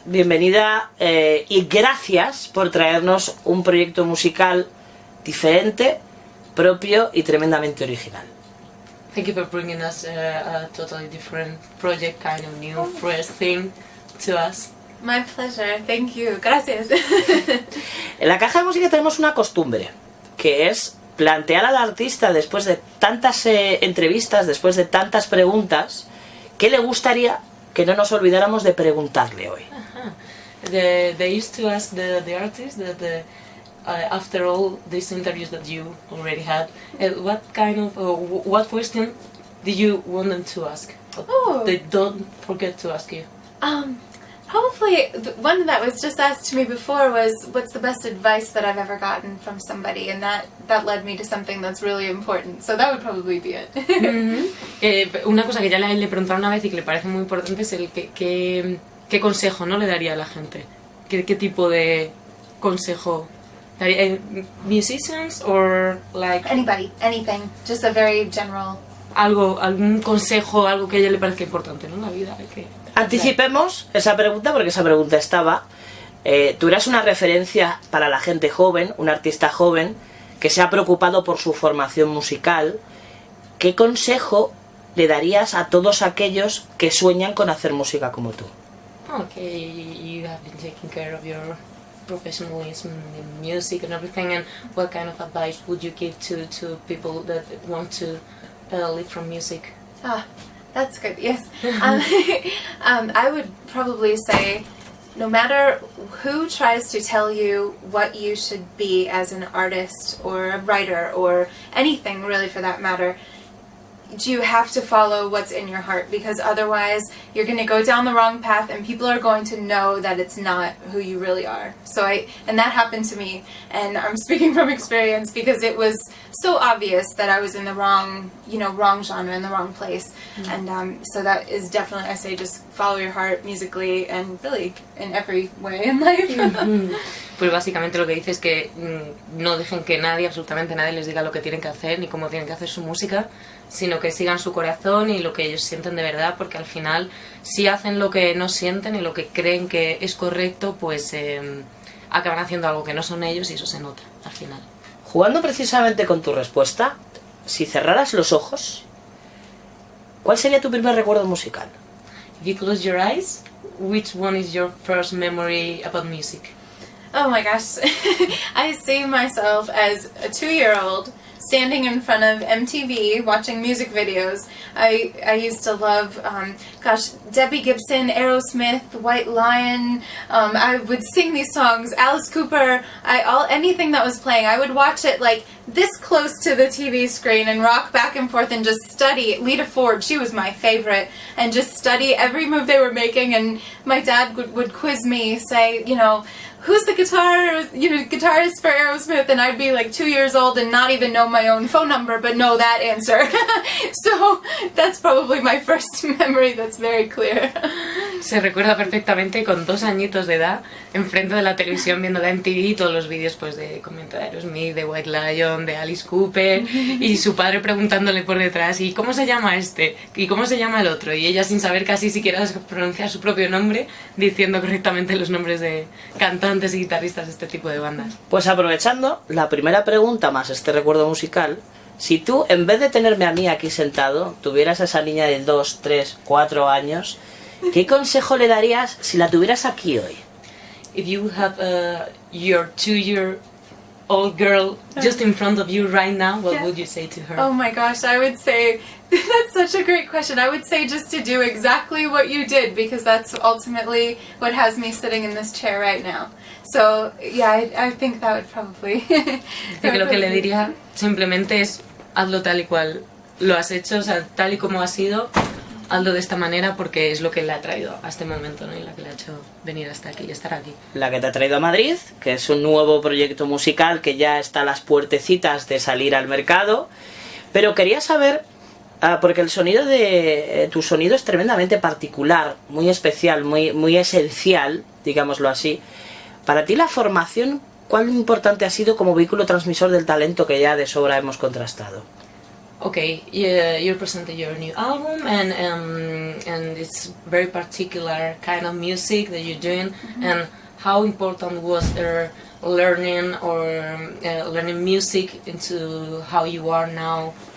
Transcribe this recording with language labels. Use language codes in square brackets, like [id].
[es] Bienvenida y gracias por traernos un proyecto musical diferente, propio y tremendamente original. [en] Thank you for bringing us a totally different project, kind of new, fresh thing to us. My pleasure. Thank you. [es] Gracias. En la caja de música tenemos una costumbre, que es plantear al artista, después de tantas entrevistas, después de tantas preguntas, ¿qué le gustaría que no nos olvidáramos de preguntarle hoy? [en] They used to ask the artist that after all these interviews that you already had, what kind of what question did you want them to ask? They don't forget to ask you. Probably one that was just asked to me before was, what's the best advice that I've ever gotten from somebody? And that led me to something that's really important. So that would probably be it. [es] Una cosa que ya le preguntaron una vez y que le parece muy importante es el qué consejo no le daría a la gente. ¿Qué tipo de consejo daría? [en] Musicians or like Anybody, anything, just a very general. [es] Algún consejo, algo que a ella le parezca importante, ¿no? En la vida. Anticipemos esa pregunta porque esa pregunta estaba. Tú eras una referencia para la gente joven, un artista joven que se ha preocupado por su formación musical. ¿Qué consejo le darías a todos aquellos que sueñan con hacer música como tú? [en] Okay, you have been taking care of your professionalism in music and everything, and what kind of advice would you give to people that want to live from music? That's good, yes. I would probably say, no matter who tries to tell you what you should be as an artist or a writer or anything really for that matter, you have to follow what's in your heart, because otherwise you're going to go down the wrong path and people are going to know that it's not who you really are. And that happened to me, and I'm speaking from experience because it was so obvious that I was in the wrong genre, in the wrong place. And so that is definitely, I say, just follow your heart musically and really in every way in life. [es] Pues básicamente lo que dice es que no dejen que nadie, absolutamente nadie, les diga lo que tienen que hacer ni cómo tienen que hacer su música, sino que sigan su corazón y lo que ellos sienten de verdad, porque al final, si hacen lo que no sienten y lo que creen que es correcto, pues acaban haciendo algo que no son ellos y eso se nota al final. Jugando precisamente con tu respuesta, si cerraras los ojos, ¿cuál sería tu primer recuerdo musical? [en] If you close your eyes, which one is your first memory about music? Oh my gosh. I see myself as a 2-year-old standing in front of MTV watching music videos. I used to love, Debbie Gibson, Aerosmith, White Lion. I would sing these songs, Alice Cooper, anything that was playing. I would watch it like this close to the TV screen and rock back and forth and just study. Lita Ford, she was my favorite, and just study every move they were making. And my dad would quiz me, say, who's the guitarist for Aerosmith? And I'd be like 2 years old and not even know my own phone number, but know that answer. So that's probably my first memory that's very clear. [es] Se recuerda perfectamente con 2 añitos de edad, enfrente de la televisión viendo la MTV y todos los vídeos pues de comentarios de Aerosmith, de White Lion, de Alice Cooper, y su padre preguntándole por detrás, ¿y cómo se llama este? ¿Y cómo se llama el otro? Y ella sin saber casi siquiera pronunciar su propio nombre, diciendo correctamente los nombres de cantantes y guitarristas de este tipo de bandas. Pues aprovechando la primera pregunta más este recuerdo musical, si tú, en vez de tenerme a mí aquí sentado, tuvieras a esa niña de 2, 3, 4 años, ¿qué consejo le darías si la tuvieras aquí hoy? [en] If you have your 2-year-old girl just in front of you right now, what would you say to her? Oh my gosh, I would say, that's such a great question. I would say just to do exactly what you did, because that's ultimately what has me sitting in this chair right now. So, yeah, I think that would probably... [es] que lo que le diría simplemente es hazlo tal y cual lo has hecho, o sea, tal y como ha sido, hazlo de esta manera porque es lo que le ha traído a este momento, ¿no? Y la que le ha hecho venir hasta aquí y estar aquí. La que te ha traído a Madrid, que es un nuevo proyecto musical que ya está a las puertecitas de salir al mercado, pero quería saber, porque el sonido de tu sonido es tremendamente particular, muy especial, muy esencial, digámoslo así. Para ti la formación ¿cuál importante ha sido como vehículo transmisor del talento que ya de sobra hemos contrastado? [en] Okay, yeah, you presented your new album, and it's very particular kind of music that you're doing. And how important was learning learning music into how you are now?